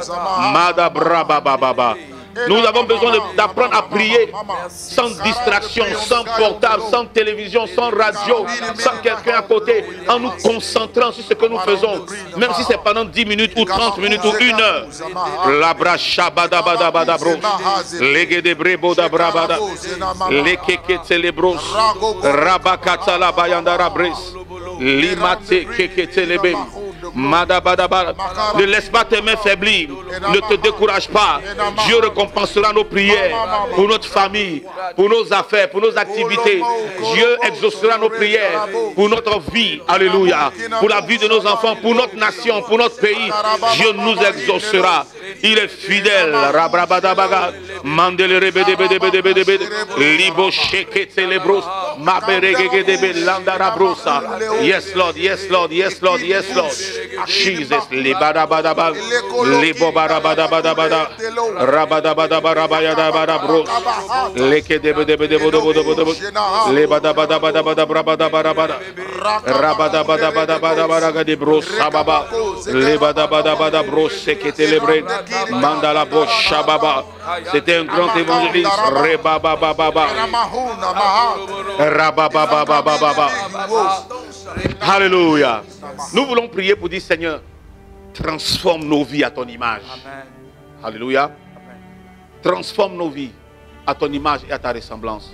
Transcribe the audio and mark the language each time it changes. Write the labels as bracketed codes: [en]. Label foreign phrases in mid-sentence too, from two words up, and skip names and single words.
[fr] Madabrabababa. Nous avons besoin d'apprendre à prier sans distraction, sans portable, sans télévision, sans radio, sans quelqu'un à côté, en nous concentrant sur ce que nous faisons, même si c'est pendant 10 minutes ou 30 minutes ou 1 heure. Labrashabadabadabadabros, legedebrebodabrabada, lekeketelebros, rabakatalabayandarabres, limate keketelebe. Madabadaba. Ne laisse pas tes mains faiblir. Ne te décourage pas. Dieu récompensera nos prières pour notre famille, pour nos affaires, pour nos activités. Dieu exaucera nos prières pour notre vie. Alléluia. Pour la vie de nos enfants, pour notre nation, pour notre pays. Dieu nous exaucera. Il est fidèle. Rabrabadabaga. Mandele rebedebedebedebede. Libo sheke celebros. Maberegegedebe landarabrosa. [en] Yes, Lord. Yes, Lord. Yes, Lord. Yes, Lord. Jesus, libadabadaba, libobarabadabadabada, rabadabadabarabadabadabros, lekedebedebedebodobodobodobod, libadabadabadabadabrabadabarabada, rabadabadabadabadabarabros, sababa, libadabadabadabros, seketelebre, mandalabos, shababa. [fr] C'était un grand évangéliste, rebababababa, rababababababa. Alléluia. Nous voulons prier pour dire, Seigneur, transforme nos vies à ton image. Amen. Alléluia. Amen. Transforme nos vies à ton image et à ta ressemblance.